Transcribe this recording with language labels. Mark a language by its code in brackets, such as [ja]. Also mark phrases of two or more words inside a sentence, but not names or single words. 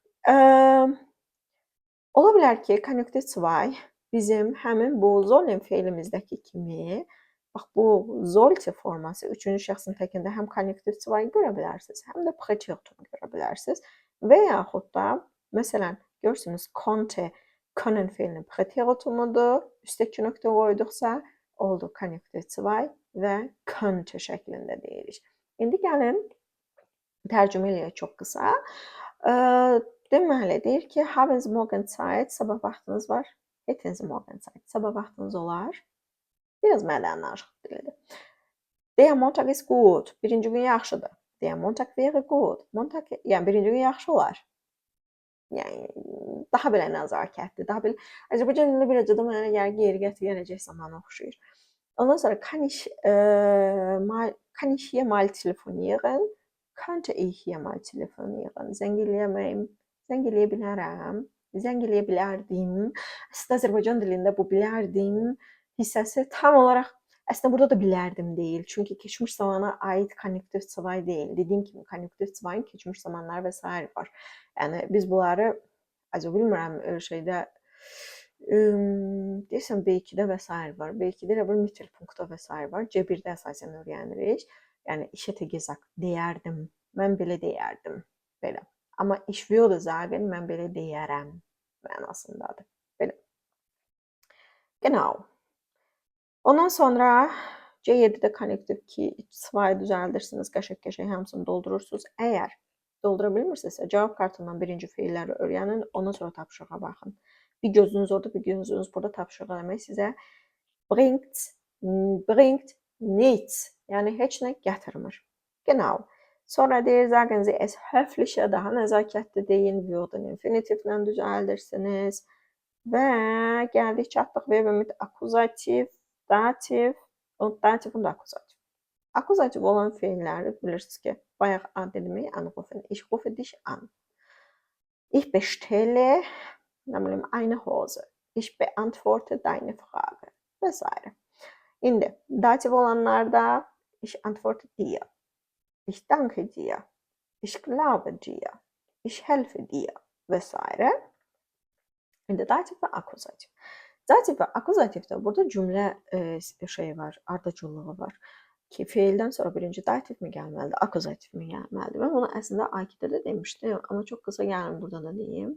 [az] Ola bilər ki, konjunktiv 2 bizim həmin bu sollen feilimizdəki kimi, bax bu sollte forması 3-cü şəxsin təkində həm konjunktiv 2-ni görə bilərsiniz, həm də präteritum görə bilərsiniz. Və yaxud da məsələn, görürsünüz, konnte, können feilinin präteritumudur. Üstə 2 nöqtə qoyduqsa, oldu konjunktiv 2 və könnte şəklində deyirik. İndi gəlin tərcümə eləyək çox qısa. Deməli, deyir ki, [de] haben Sie morgen Zeit, [az] sabah vaxtınız var. [de] Hätten Sie morgen Zeit, [az] sabah vaxtınız olar. Biraz mədən danışıq dilidir. [de] Der Montag ist gut, [az] birinci gün yaxşıdır. [de] Der Montag wäre gut. [az] Montag, yəni birinci gün yaxşı olar. Yəni daha belə nəzakətli, daha belə Azərbaycan dilində birəcə də mənə gəlir ki, yeri gələcək zamanı oxşuyur. Ondan sonra [de] kann ich hier mal telefonieren? Könnte ich hier mal telefonieren? [az] Zəng eləyə bilərəm. Zəng eləyə bilərdim. Əslində Azərbaycan dilində bu bilərdim hissəsi tam olaraq əslində burada da bilərdim deyil. Çünki keçmiş zamana aid konjunktiv 2 deyil. Dediyim kimi konjunktiv 2-nin keçmiş zamanları və s. var. Yəni biz bunları bilmirəm şeydə deyəsən B2-də və s. var. B2-də elə bir mittelpunktda və s. var. C1-də əsasən öyrənirik. Yəni [de] ich hätte gesagt, [az] deyərdim. Mən belə deyərdim. Belə. Amma [de] ich würde sagen, [az] mən belə deyərəm mənasındadır. Belə. Genau. Ondan sonra C7-də konjunktiv 2 düzəldirsiniz, qəşəng hamısını doldurursunuz. Əgər doldura bilmirsinizsə, cavab kartından birinci feilləri öyrənin, ondan sonra tapşırığa baxın. Bir gözünüz orada, bir gözünüz burada tapşırıq eləmək sizə [de] bringt nichts, [az] yəni heç nə gətirmir. Genau. Sonra deyir, [de] sagen Sie es höflicher, [az] daha nəzakətli deyin, würden infinitivlə düzəldirsiniz. Və gəldik, çatdıq [de] verb mit akuzativ, [az] dativ, dativun da akuzativ. Akuzativ olan feilləri bilirsiniz ki, bayaq dedimi, [de] anrufen, ich rufe dich an. Ich bestelle, eine Hose. Ich beantworte deine Frage. [az] Vs. İndi dativ olanlarda [de] ich antworte dir. Ich danke dir. Ich glaube dir. Ich helfe dir. [az] Vs. İndi dativ və akuzativ. Dativ və akuzativdə burada cümlə var, ardıcıllığı var. Ki, feildən sonra birinci dativ mi gəlməlidir, akuzativ mi gəlməlidir? Mən bunu əslində A2-də də demişdim, amma çox qısa gəlin burada da deyim.